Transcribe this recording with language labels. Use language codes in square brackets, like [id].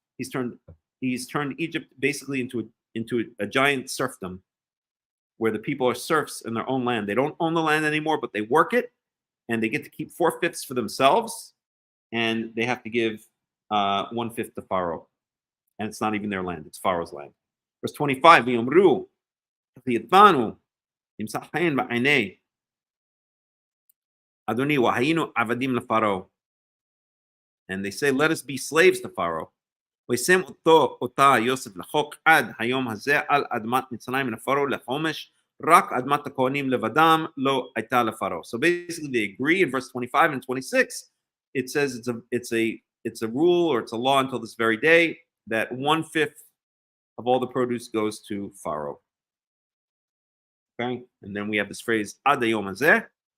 [en] He's turned Egypt basically into a giant serfdom, where the people are serfs in their own land. They don't own the land anymore, but they work it, and they get to keep 4/5 for themselves, and they have to give 1/5 to Pharaoh. And it's not even their land, it's Pharaoh's land. [he] Verse 25, ויאמרו, וידבנו, ימצא חן בעיני אדוני, והיינו עבדים לפרעה. [en] And they say, let us be slaves to Pharaoh. [he] וישם אותה יוסף לחוק עד היום הזה על אדמת מצרים לפרעה לחומש, רק אדמת הכהנים לבדם לא הייתה לפרעה. [en] So basically they agree in verse 25 and 26. It says it's a rule, or it's a law until this very day, that 1/5 of all the produce goes to Pharaoh. Okay, and then we have this phrase [he] ad hayom hazeh.